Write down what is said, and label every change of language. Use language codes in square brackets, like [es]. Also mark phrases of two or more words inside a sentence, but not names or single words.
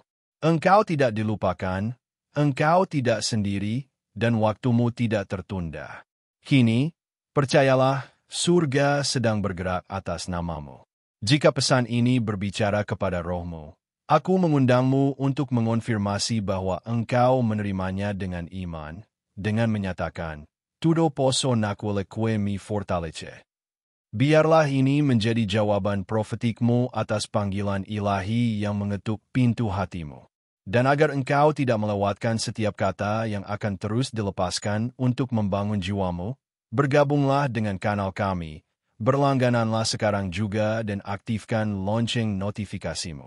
[id] Engkau tidak dilupakan, engkau tidak sendiri, dan waktumu tidak tertunda. Kini, percayalah, surga sedang bergerak atas namamu. Jika pesan ini berbicara kepada rohmu, aku mengundangmu untuk mengonfirmasi bahwa engkau menerimanya dengan iman, dengan menyatakan, [pt] "Tudo posso naquele que mi fortalece." [id] Biarlah ini menjadi jawaban profetikmu atas panggilan ilahi yang mengetuk pintu hatimu. Dan agar engkau tidak melewatkan setiap kata yang akan terus dilepaskan untuk membangun jiwamu, bergabunglah dengan kanal kami, berlanggananlah sekarang juga dan aktifkan lonceng notifikasimu.